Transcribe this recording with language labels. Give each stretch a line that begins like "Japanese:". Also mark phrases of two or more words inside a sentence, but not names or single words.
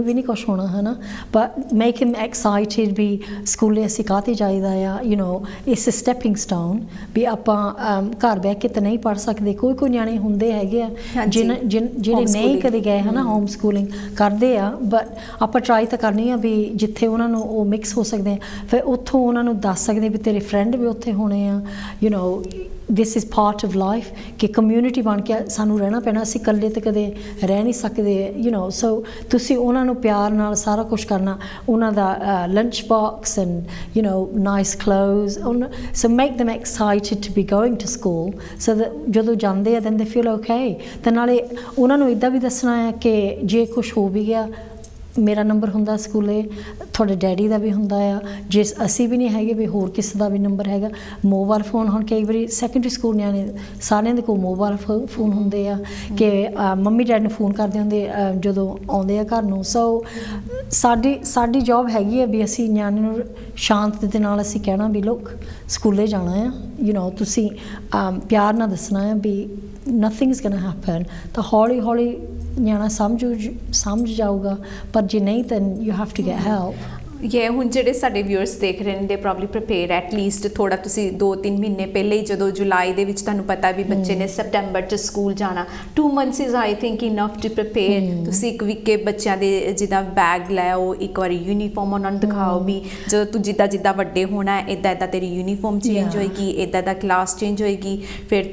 Punjabi: ਵੀ ਨਹੀਂ ਕੁਛ ਹੋਣਾ ਹੈ ਨਾ
English: but make him excited
Punjabi: ਵੀ ਸਕੂਲੇ ਅਸੀਂ ਕਾਹਤੇ ਜਾਈਦਾ ਆ ਇਸ
English: stepping stone
Punjabi: ਵੀ ਆਪਾਂ ਘਰ ਬਹਿ ਕੇ ਤਾਂ ਨਹੀਂ ਪੜ੍ਹ ਸਕਦੇ ਕੋਈ ਨਿਆਣੇ ਹੁੰਦੇ ਹੈਗੇ ਆ ਜਿਹੜੇ ਨਹੀਂ ਕਦੇ ਗਏ ਹੈ ਨਾ
English: home schooling
Punjabi: ਕਰਦੇ ਆ ਬਟ ਆਪਾਂ ਟਰਾਈ ਤਾਂ ਕਰਨੀ ਆ ਵੀ ਜਿੱਥੇ ਉਹਨਾਂ ਨੂੰ ਉਹ ਮਿਕਸ ਹੋ ਸਕਦੇ ਆ ਫਿਰ ਉੱਥੋਂ ਉਹਨਾਂ ਨੂੰ ਦੱਸ ਸਕਦੇ ਵੀ ਤੇਰੇ ਫਰੈਂਡ ਵੀ ਉੱਥੇ ਹੋਣੇ
English: this is part of life
Punjabi: ਕਿ ਕਮਿਊਨਿਟੀ ਬਣ ਕੇ ਸਾਨੂੰ ਰਹਿਣਾ ਪੈਣਾ ਅਸੀਂ ਇਕੱਲੇ ਤਾਂ ਕਦੇ ਰਹਿ ਨਹੀਂ ਸਕਦੇ ਸੋ ਤੁਸੀਂ ਉਹਨਾਂ ਨੂੰ ਪਿਆਰ ਨਾਲ ਸਾਰਾ ਕੁਛ ਕਰਨਾ ਉਹਨਾਂ ਦਾ
English: lunch box and nice clothes so make them excited to be going to school so that
Punjabi: ਜਦੋਂ ਜਾਂਦੇ ਆ
English: then they feel okay
Punjabi: ਤੇ ਨਾਲੇ ਉਹਨਾਂ ਨੂੰ ਇੱਦਾਂ ਵੀ ਦੱਸਣਾ ਹੈ ਕਿ ਜੇ ਕੁਛ ਹੋ ਵੀ ਗਿਆ ਮੇਰਾ ਨੰਬਰ ਹੁੰਦਾ ਸਕੂਲੇ ਤੁਹਾਡੇ ਡੈਡੀ ਦਾ ਵੀ ਹੁੰਦਾ ਆ ਜੇ ਅਸੀਂ ਵੀ ਨਹੀਂ ਹੈਗੇ ਵੀ ਹੋਰ ਕਿਸੇ ਦਾ ਵੀ ਨੰਬਰ ਹੈਗਾ
English: mobile phone
Punjabi: ਹੁਣ ਕਈ ਵਾਰੀ
English: secondary school
Punjabi: ਨਿਆਣੇ ਸਾਰਿਆਂ ਦੇ ਕੋਲ
English: mobile phone
Punjabi: ਹੁੰਦੇ ਆ ਕਿ ਮੰਮੀ ਡੈਡੀ ਨੂੰ ਫੋਨ ਕਰਦੇ ਹੁੰਦੇ ਜਦੋਂ ਆਉਂਦੇ ਆ ਘਰ ਨੂੰ ਸੋ ਸਾਡੀ ਜੌਬ ਹੈਗੀ ਆ ਵੀ ਅਸੀਂ ਨਿਆਣੇ ਨੂੰ ਸ਼ਾਂਤ ਦੇ ਨਾਲ ਅਸੀਂ ਕਹਿਣਾ ਵੀ ਲੋਕ ਸਕੂਲੇ ਜਾਣਾ ਆ ਤੁਸੀਂ ਪਿਆਰ ਨਾਲ ਦੱਸਣਾ ਆ ਵੀ
English: nothing is going to happen
Punjabi: ਤਾਂ ਹੌਲੀ ਨਿਆਣਾ ਸਮਝ ਜਾਊਗਾ ਪਰ ਜੇ ਨਹੀਂ
English: then you have to get help
Punjabi: ये ਹੁਣ ਜਿਹੜੇ ਸਾਡੇ ਵਿਊਅਰਸ ਦੇਖ ਰਹੇ ਨੇ ਦੇ
English: probably prepare at least
Punjabi: ਥੋੜਾ ਤੁਸੀਂ 2-3 ਮਹੀਨੇ ਪਹਿਲੇ ਹੀ ਜਦੋਂ ਜੁਲਾਈ ਦੇ ਵਿੱਚ ਤੁਹਾਨੂੰ ਪਤਾ ਵੀ ਬੱਚੇ ਨੇ ਸੈਪਟੈਂਬਰ 'ਚ ਸਕੂਲ ਜਾਣਾ
English: 2 months is I think enough to prepare
Punjabi: ਤੁਸੀਂ ਇੱਕ ਵੀਕ ਕੇ ਬੱਚਿਆਂ ਦੇ ਜਿੱਦਾਂ ਬੈਗ ਲੈ ਆਓ ਇੱਕ ਵਾਰੀ ਯੂਨੀਫਾਰਮ ਉਹਨਾਂ ਨੂੰ ਦਿਖਾਓ ਵੀ ਜਦੋਂ ਤੂੰ ਜਿੱਦਾਂ ਵੱਡੇ ਹੋਣਾ ਇੱਦਾਂ ਤੇਰੀ ਯੂਨੀਫਾਰਮ ਚੇਂਜ ਹੋਏਗੀ ਇੱਦਾਂ ਕਲਾਸ ਚੇਂਜ ਹੋਏਗੀ ਫਿਰ